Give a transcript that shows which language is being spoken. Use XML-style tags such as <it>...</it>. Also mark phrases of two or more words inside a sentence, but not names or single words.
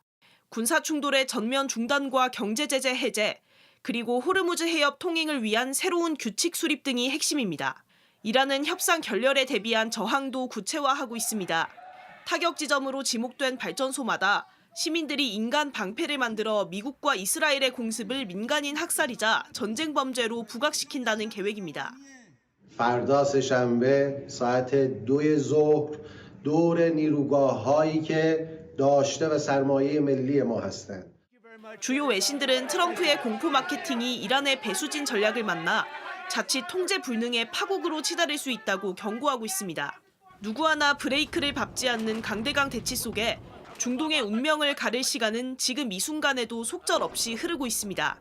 <ko>군사 충돌의 전면 중단과 경제제재 해제, 그리고 호르무즈 해협 통행을 위한 새로운 규칙 수립 등이 핵심입니다. 이란은 협상 결렬에 대비한 저항도 구체화하고 있습니다. 타격 지점으로 지목된 발전소마다 시민들이 인간 방패를 만들어 미국과 이스라엘의 공습을 민간인 학살이자 전쟁 범죄로 부각시킨다는 계획입니다.</ko> <fa>فردا سه‌شنبه ساعت 2 ظهر دور نیروگاه‌هایی که داشته و سرمایه ملی ما هستند.</fa> <ko>주요 외신들은 트럼프의 공포 마케팅이 이란의 배수진 전략을 만나 자칫 통제 불능의 파국으로 치달을 수 있다고 경고하고 있습니다. 누구 하나 브레이크를 밟지 않는 강대강 대치 속에 중동의 운명을 가릴 시간은 지금 이 순간에도 속절없이 흐르고 있습니다.</ko>